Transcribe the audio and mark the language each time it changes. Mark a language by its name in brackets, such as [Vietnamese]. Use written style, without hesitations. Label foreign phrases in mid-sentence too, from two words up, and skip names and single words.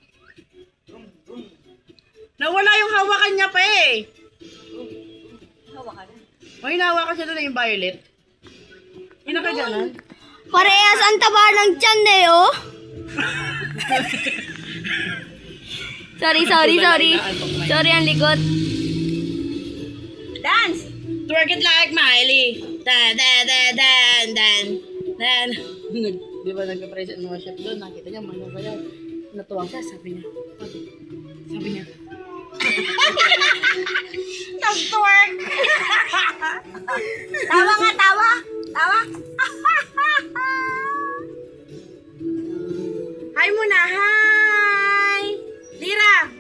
[Filipino] Nawala yung hawakan niya pa eh. Hawakan na. May nahawakan siya doon yung violet. Yun na ka dyan, Parehas ang taba ng tiyan eh, oh. Sorry. Sorry ang likod. Dance! [English] Twerk it like Miley. Dan, dan, dan, dan, dan. Dan. [Filipino] Di ba nagpa-present mga chef doon? Nakita niya, manong kaya. Natuwa siya, sabi niya. Sabi niya. Nag-twerk! Tawa nga, tawa! Tawa! Hi muna, hi! Lira!